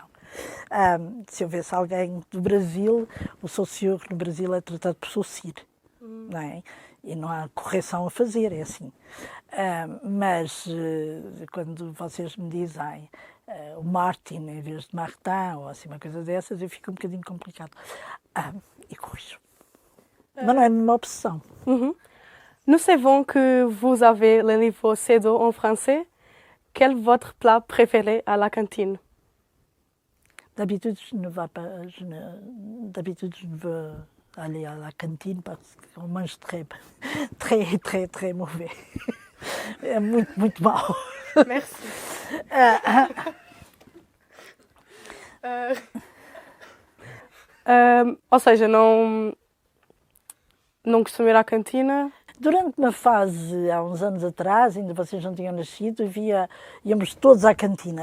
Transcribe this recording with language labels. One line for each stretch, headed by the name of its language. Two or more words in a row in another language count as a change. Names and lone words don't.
Portuguese: Se houvesse alguém do Brasil, o Saussure no Brasil é tratado por Saussure, não é? E não há correção a fazer, é assim. Mas quando vocês me dizem o Martin em vez de Martin, ou assim uma coisa dessas, eu fico um bocadinho complicado. E corrijo. Mas não é uma obsessão.
French: Nous savons que vous avez le niveau C2 en français. Quel est votre plat préféré à la cantine? D'habitude, je ne veux aller à la cantine parce qu'on mange très, très, très, très mauvais.
Portuguese: É muito, muito mau.
French: Merci.
Portuguese: Ou seja, não costumo ir à cantina. Durante uma fase, há uns anos atrás, ainda vocês não tinham nascido, íamos todos à cantina.